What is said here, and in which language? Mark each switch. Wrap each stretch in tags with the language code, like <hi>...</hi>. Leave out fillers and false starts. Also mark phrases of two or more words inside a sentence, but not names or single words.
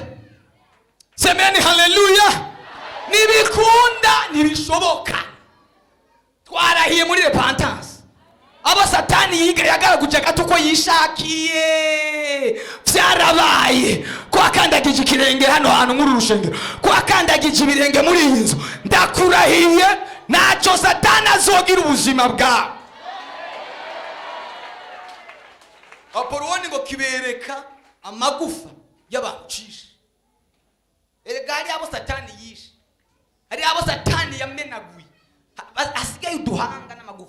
<sw>Semeni haleluya.</sw> <rn>Ntibikunda, ntibishoboka. Twarahiye muri repentance. Abo satani yiga yagaraguje gato ko yishakiye, vyarabaye ko akandagije ikirenge hano hantu muri rushengero, ko akandagije ibirenge muri iyi nzu, ndakurahiye ntacyo satani azogira ubuzima bwawe. Apoloni ngo kibereka amagufa y'abancisha. Erega hari abo satani yishe, hari abo satani yamenaguye, asigaye uduhanga n'amagufa.</rn>